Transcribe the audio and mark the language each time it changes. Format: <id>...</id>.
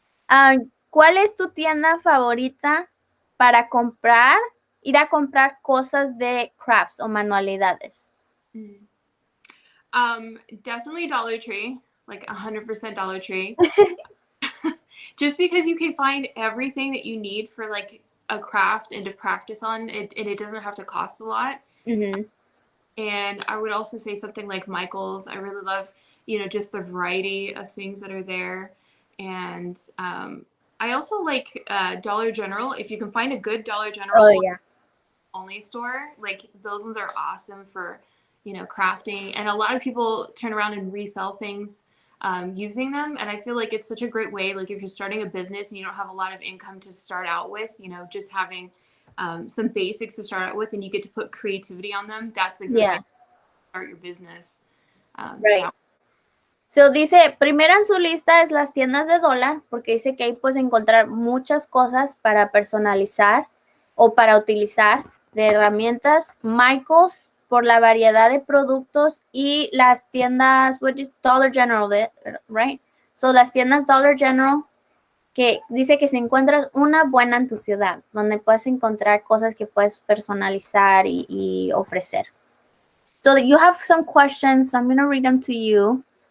<es>¿Cuál es tu tienda favorita para ir a comprar cosas de crafts o manualidades?</es> <en>Definitely Dollar Tree, like 100% Dollar Tree. Just because you can find everything that you need for like a craft and to practice on, and it doesn't have to cost a lot. Mm-hmm. And I would also say something like Michael's. I really love, just the variety of things that are there. And I also like Dollar General. If you can find a good Dollar General only store, like those ones are awesome for, crafting. And a lot of people turn around and resell things using them. And I feel like it's such a great way. Like if you're starting a business and you don't have a lot of income to start out with, just having some basics to start out with, and you get to put creativity on them. That's a good way to start your business. Right.</en> <es>So dice, primera en su lista es las tiendas de dólar, porque dice que ahí puedes encontrar muchas cosas para personalizar o para utilizar de herramientas. Michael's por la variedad de productos y las tiendas,</es> <en>which is Dollar General, right?</en> <es>So las tiendas Dollar General, que dice que si encuentras una buena en tu ciudad, donde puedes encontrar cosas que puedes personalizar y ofrecer.</es> <en>So you have some questions, so I'm going to read them to you.</en>